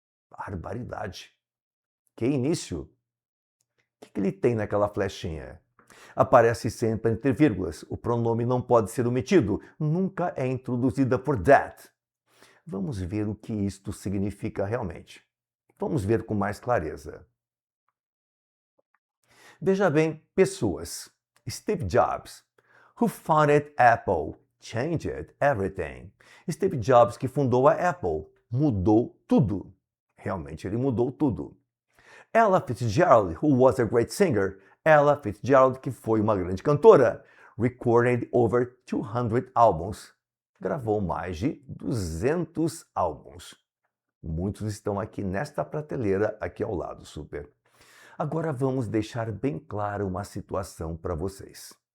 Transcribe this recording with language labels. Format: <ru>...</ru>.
<pt>Barbaridade. Que início! O que ele tem naquela flechinha? Aparece sempre entre vírgulas. O pronome não pode ser omitido. Nunca é introduzida por that. Vamos ver o que isto significa realmente. Vamos ver com mais clareza. Veja bem, pessoas.</pt> <en>Steve Jobs, who founded Apple, changed everything.</en> <pt>Steve Jobs, que fundou a Apple, mudou tudo. Realmente, ele mudou tudo.</pt> <en>Ella Fitzgerald, who was a great singer.</en> <pt>Ella Fitzgerald, que foi uma grande cantora.</pt> <en>Recorded over 200 albums.</en> <pt>Gravou mais de 200 álbuns. Muitos estão aqui nesta prateleira, aqui ao lado, super. Agora vamos deixar bem clara uma situação para vocês.</pt>